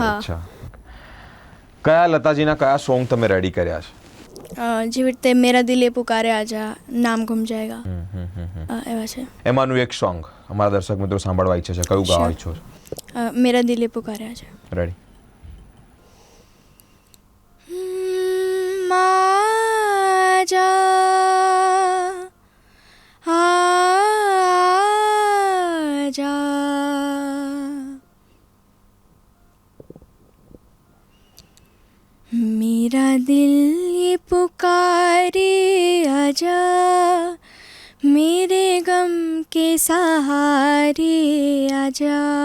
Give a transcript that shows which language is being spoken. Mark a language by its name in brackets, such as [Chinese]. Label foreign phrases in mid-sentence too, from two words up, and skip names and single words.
[Gujarati] હા. અચ્છા. કયા લતાજીના કયા સોંગ તમે રેડી કર્યા છે? જેવી રીતે મેરા દિલ એ પુકારે આજા, નામ ગુમ જાયગા, એવા છે. એમાંનું એક સોંગ અમારા દર્શક મિત્રો સાંભળવા ઈચ્છે છે, કયું ગાવા ઈચ્છો છો? મેરા દિલ એ પુકારે આજા. રેડી. [Hindi] आजा मेरा दिल ये पुकारे आजा, मेरे गम के सहारे आजा,